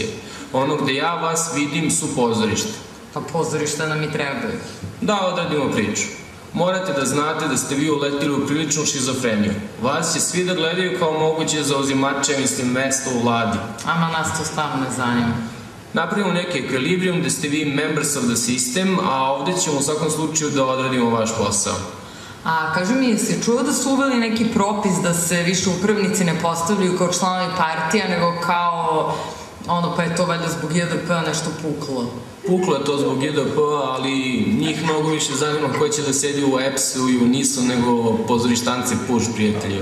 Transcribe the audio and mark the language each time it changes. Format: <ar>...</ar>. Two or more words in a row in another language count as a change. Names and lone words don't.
<sr>Ono gde ja vas vidim su pozorište. Pa pozorište nam i trebaju. Da, odradimo priču. Morate da znate da ste vi uletili u priličnu šizofreniju. Vas će svi da gledaju kao moguće zauzimače, mislim, mesto u vladi. Ama nas to stavno ne zanima. Napravimo neki ekvilibrijum gde ste vi</sr> <en>members of the system,</en> <sr>a ovde ćemo u svakom slučaju da odradimo vaš posao. A kaži mi, jesi čuo da su uveli neki propis da se više upravnici ne postavljaju kao članovi partija, nego kao, pa je to valjda zbog JDP-a nešto puklo? Puklo je to zbog JDP-a, ali njih mnogo više zanima ko će da sedi u EPS-u i u NIS-u nego pozorištanci puš, prijatelji.</sr>